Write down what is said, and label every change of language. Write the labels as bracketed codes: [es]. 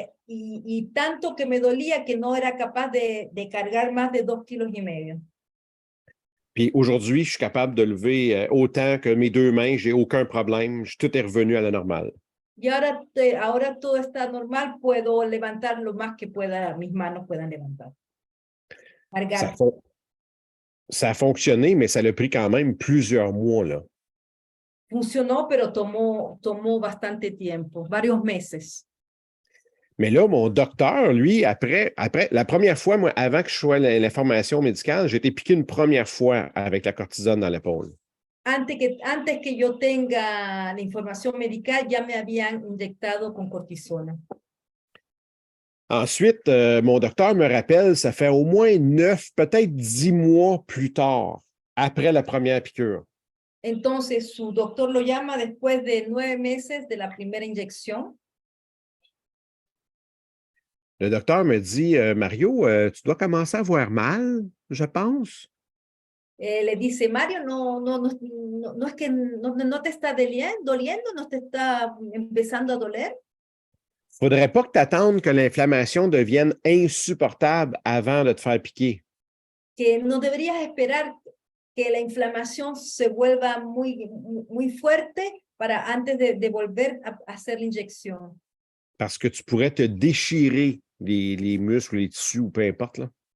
[es] Y tanto que me dolía que no era capaz de cargar más de 2,5 kilos. [fr] Puis aujourd'hui, je suis capable de lever autant que mes 2 mains, j'ai aucun problème, tout est revenu à la normale. [es] Y ahora todo está normal, puedo levantar lo más que pueda, mis manos puedan levantar. Cargar. [fr] Ça a fonctionné, mais ça a pris quand même plusieurs mois, là. [es] Funcionó, pero tomó bastante tiempo, varios meses. [fr] Mais là, mon docteur, lui, après la première fois, moi, avant que je sois l'information médicale, j'ai été piqué une première fois avec la cortisone dans l'épaule. [es] Antes que yo tenga la información médica, ya me habían inyectado con cortisona. [fr] Ensuite, mon docteur me rappelle, ça fait au moins 9, peut-être 10 mois plus tard, après la première piqûre. [es] Entonces, su doctor lo llama después de 9 meses de la primera inyección. [fr] Le docteur me dit, Mario, tu dois commencer à avoir mal, je pense. [es] Le dice, Mario, no es que no te está doliendo, no te está empezando a doler. [fr] Il ne faudrait pas que tu attendes que l'inflammation devienne insupportable avant de te faire piquer. [es] Que no deberías esperar que la inflamación se vuelva muy fuerte para antes de volver a hacer la inyección. [fr] Parce que tu pourrais te déchirer les muscles, les tissus ou peu importe, là.